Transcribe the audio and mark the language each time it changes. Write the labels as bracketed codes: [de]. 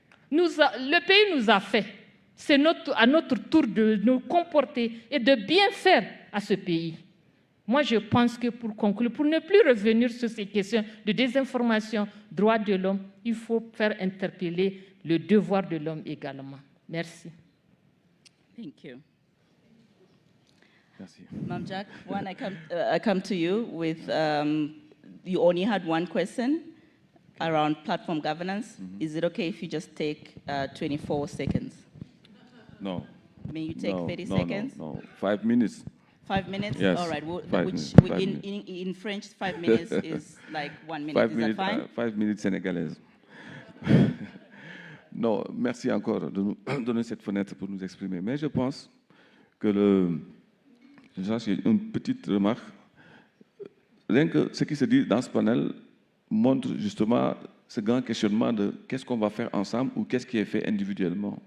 [fr] Le pays nous a fait. C'est à notre tour de nous comporter et de bien faire à ce pays. Moi, je pense que pour conclure, pour ne plus revenir sur ces questions de désinformation, droits de l'homme, il faut faire interpeller le devoir de l'homme également. Merci. [en] Thank you. [fr] Merci. [en] Ma'am Jack, when I come to you with, you only had one question around platform governance. Is it okay if you just take 24 seconds? No. May you take 30 seconds? No. 5 minutes. 5 minutes? Yes. All right. In French, 5 minutes is like 1 minute. 5 is minutes, that fine? [fr] 5 minutes sénégalaises. Non, merci encore de nous donner cette fenêtre pour nous exprimer. Mais je pense que j'ai une petite remarque. Rien que ce qui se dit dans ce panel montre justement ce grand questionnement de qu'est-ce qu'on va faire ensemble ou qu'est-ce qui est fait individuellement.